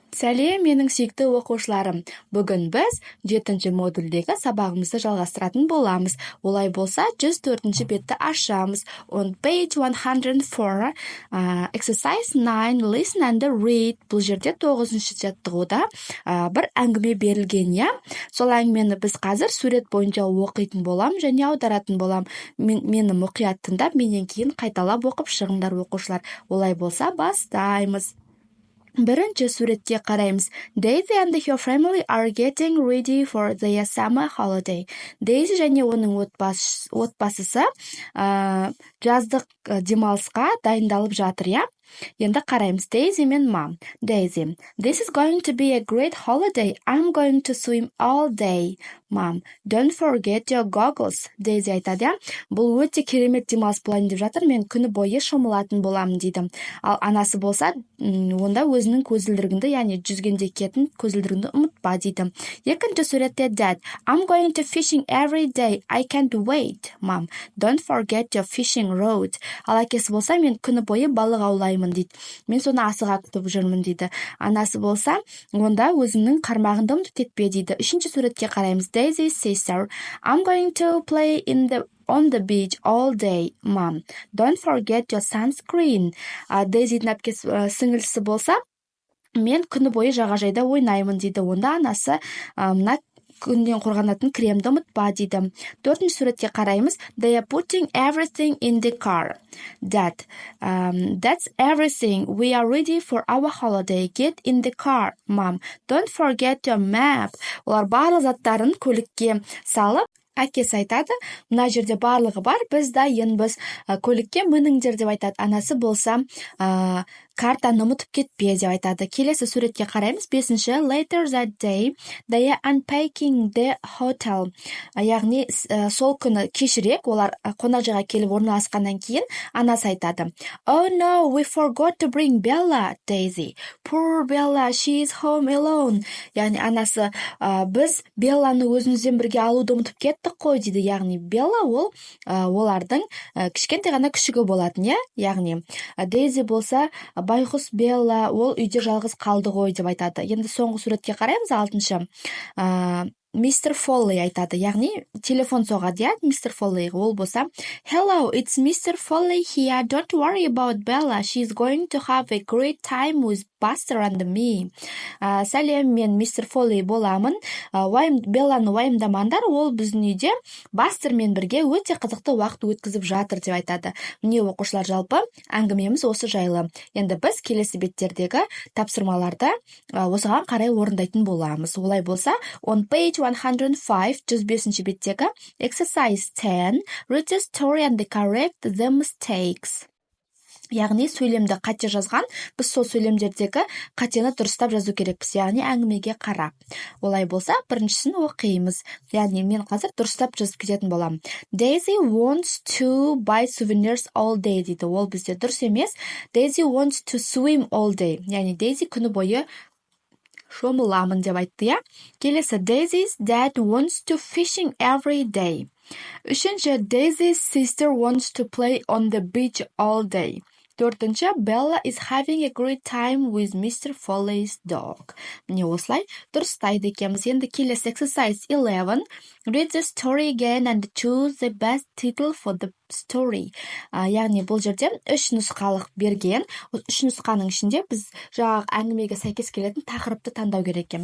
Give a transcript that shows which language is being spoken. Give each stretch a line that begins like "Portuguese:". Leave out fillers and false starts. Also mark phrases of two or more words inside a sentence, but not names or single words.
Kazakh: Сәлем, менің сүйікті оқушыларым. Бүгін біз 7-ші модульдегі сабағымызды жалғастыратын боламыз. Олай болса, 104-ші бетті ашамыз.
English: On page 104, exercise 9, listen and read.
Kazakh: Бұл жерде 9-ші жаттығуда бір әңгіме берілген, я. Сол әңгімені біз қазір сурет бойынша оқитын болам және аударатын болам. Мені мұқият тыңдап, менен кейін қайталап оқып шығыңдар оқушылар. Олай болса, бастаймыз. Бірінші суретке қараймыз.
English: Daisy and her family are getting ready for their summer holiday.
Kazakh: Daisy және оның отбасысы жаздық демалысқа дайындалып жатыр, я? Енді қараймыз. Daisy мен мам.
English: Daisy: This is going to be a great holiday. I'm going to swim all day. Mom: Don't forget your goggles.
Kazakh: Daisy айтады, бұл өте керемет демалыс болайын деп жатыр, мен күні бойы шомылатын боламын дейді. Ал анасы болса, онда өзінің көзілдірігіңді, яғни жүзгенде киетін көзілдірігіңді ұмытпа дейді. Екінші суретте
English: Dad: I'm going to fishing every day. I can't wait. Mom: Don't forget your fishing rod.
Kazakh: Ал әкесі болса, мен күні бойы балық аулаймын дейді. Мен соны асыға күтіп жүрмін дейді. Анасы болса, онда өзінің қармағыңды ұмытып кетпе дейді. Үшінші суретке қараймыз.
English: Daisy's sister: I'm going to play on the beach all day. Mom: Don't forget your sunscreen.
Kazakh: Дейзидің әпкесі сіңілісі болса, мен күні бойы жағажайда ойнаймын дейді. Онда анасы мына күннен қорғанатын кремді ұмытпа дейді. Төртінші суретке қараймыз.
English: They are putting everything in the car. Dad: That's everything. We are ready for our holiday. Get in the car. Mom: Don't forget your map.
Kazakh: Олар барлық заттарын көлікке салып, әкесі айтады, мына жерде барлығы бар, біз дайынбыз, көлікке мініңдер деп айтады. Анасы болса, картаны ұмытып кетпе деп айтады. Келесі суретке қараймыз. Бесінші.
English: Later that day, they are unpacking the hotel.
Kazakh: Яғни сол күні кешірек, олар қонақжайға келіп орналасқаннан кейін, анасы айтады.
English: Oh no, we forgot to bring Bella. Daisy: Poor Bella, she is home alone.
Kazakh: Яғни анасы, біз Белланы өзімізден бірге алуды ұмытып кеттік қой дейді. Яғни Белла ол олардың кішкентай ғана күшігі болатын, я? Яғни Daisy болса, байғұс Белла, ол үйде жалғыз қалды ғой деп айтады. Енді соңғы суретке қараймыз. Алтыншы. Мистер Фолли айтады, яғни телефон соғады, я? Мистер Фолли. Ол болса,
English: Hello, it's Mr. Foley here. Don't worry about Bella. She's going to have a great time with Buster and me.
Kazakh: Сәлем, мен мистер Фолли боламын. Белланы уайымдамаңдар, ол біздің үйде Бастермен бірге өте қызықты уақыт өткізіп жатыр деп айтады. Міне оқушылар, жалпы әңгімеміз осы жайлы. Енді біз келесі беттердегі тапсырмаларды осыған қарай орындайтын боламыз. Олай болса,
English: on page 105,
Kazakh: 105-ші беттегі exercise 10,
English: read the story and correct the mistakes.
Kazakh: Яғни сөйлемді қате жазған, біз сол сөйлемдердегі қатені дұрыстап жазу керекпіз, яғни әңгімеге қарап. Олай болса, біріншісін оқимыз. Яғни мен қазір дұрыстап жазып кететін болам.
English: Daisy wants to buy souvenirs all day дейді.
Kazakh: Ол бізде дұрыс емес.
English: Daisy wants to swim all day.
Kazakh: Яғни Daisy күні бойы шомыламын деп айтты, я? Келесі.
English: Daisy's dad wants to fishing every day.
Kazakh: Үшінші.
English: Daisy's sister wants to play on the beach all day.
Kazakh: Төртінші.
English: Bella is having a great time with Mr. Foley's dog.
Kazakh: Міне осылай дұрыстайды екенбіз. Енді келесі exercise 11.
English: Read the story again and choose the best title for the story.
Kazakh: Яғни бұл жерде 3 нұсқалық берген. 3 нұсқаның ішінде біз жаңағы әңгімеге сәйкес келетін тақырыпты таңдау керек екенбіз.